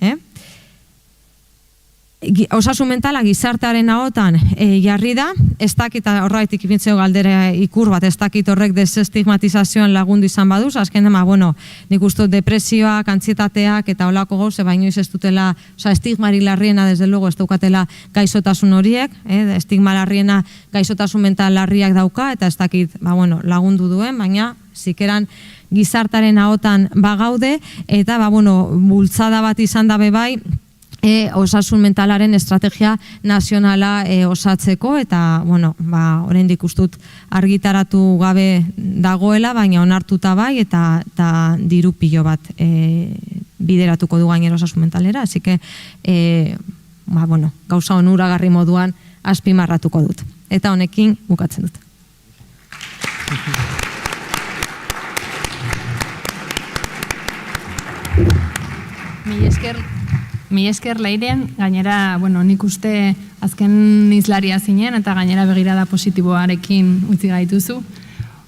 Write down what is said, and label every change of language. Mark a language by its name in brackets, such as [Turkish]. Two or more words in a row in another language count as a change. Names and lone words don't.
[Basque] Osasun mentala gizartearen ahotan jarri da, ez dakit horretik ipintzeo galdera ikur bat, ez dakit horrek desestigmatizazioan lagundu izan baduz, azkenean, nik uste depresioak, antzietateak eta holako gauze, baino ez dutela, estigmari larriena, [Spanish] desde luego, [Basque] ez daukatela gaixotasun horiek, estigma larriena gaixotasun mental larriak dauka, eta ez dakit lagundu duen, baina zikeran gizartearen ahotan bagaude, eta bultzada bat izan dabe bai, osasun mentalaren estrategia nazionala osatzeko, eta oraindik ustut argitaratu gabe dagoela, baina onartuta bai, eta diru pilo bat bideratuko du gainera osasun mentalera, [Spanish] así que [Basque] gauza onuragarri moduan azpimarratuko dut. Eta honekin bukatzen dut. Mi esker Leiren, gainera, nik uste azken izlaria zinen, eta gainera begirada positiboarekin utzi gaituzu.